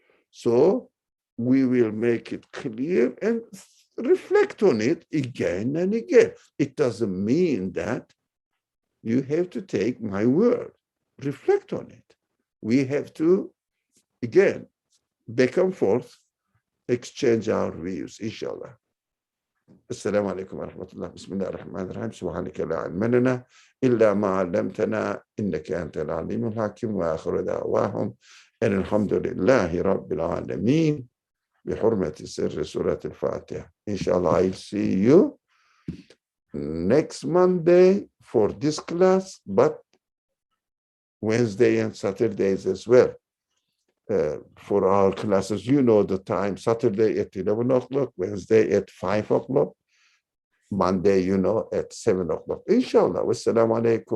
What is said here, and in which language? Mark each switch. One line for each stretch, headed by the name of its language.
English: So we will make it clear and reflect on it again and again. It doesn't mean that you have to take my word. Reflect on it. We have to, again, back and forth, exchange our views, inshallah.
Arabic: السلام عليكم ورحمة الله. بسم الله الرحمن الرحيم. سبحانك لا علم لنا إلا ما علمتنا إنك أنت العليم الحكيم. وآخر دعواهم أن الحمد لله رب العالمين بحرمة سر سورة الفاتحة.
English: Inshallah, I'll see you next Monday for this class, but Wednesday and Saturdays as well. For our classes, you know the time, Saturday at 11 o'clock, Wednesday at 5 o'clock, Monday, you know, at 7 o'clock. Inshallah. Wassalamu alaikum.